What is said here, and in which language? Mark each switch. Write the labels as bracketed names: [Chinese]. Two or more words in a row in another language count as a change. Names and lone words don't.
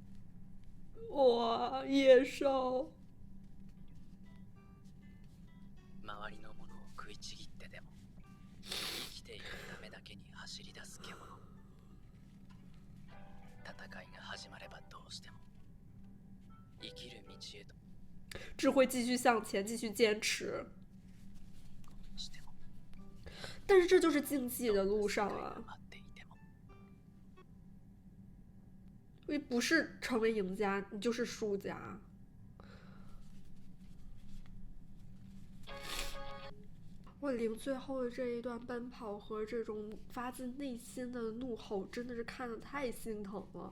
[Chinese] 哇，野兽！ [Japanese] 食いちぎってでも生きていくためだけに走り出す獣。戦いが始まればどうしても生きる道へと [Chinese] 只会继续向前，继续坚持。 [Japanese] しても [Chinese] 但是这就是竞技的路上啊， [Japanese] 待っていても [Chinese] 因为不是成为赢家，你就是输家。我灵最后的这一段奔跑和这种发自内心的怒吼，真的是看得太心疼了。